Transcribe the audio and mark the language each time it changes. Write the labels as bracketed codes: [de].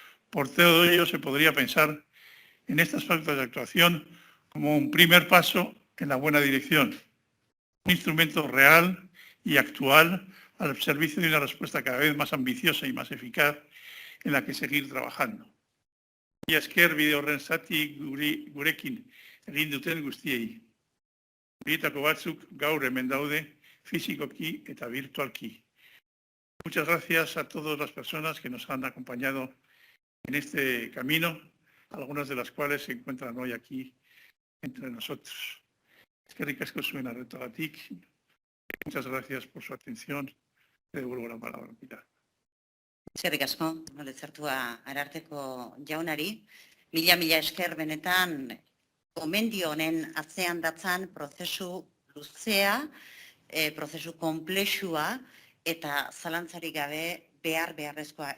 [es] Por todo ello, se podría pensar en estas pautas de actuación como un primer paso en la buena dirección. Un instrumento real y actual al servicio de una respuesta cada vez más ambiciosa y más eficaz en la que seguir trabajando. [eu] Mila esker bide horren zati gurekin egin duten guztiei. Horietako batzuk gaur hemen daude, fisikoki eta virtualki. [es] Muchas gracias a todas las personas que nos han acompañado en este camino, algunas de las cuales se encuentran hoy aquí entre nosotros. [eu] Eskerrik asko zuen arretagatik. [es] Muchas gracias por su atención. Le devuelvo la palabra, Pilar. [eu] Eskerrik asko, Letzertua Ararteko jaunari. Mila esker benetan gomendio honen atzean datzan prozesu luzea, prozesu konplexua eta zalantzarik gabe beharrezkoa.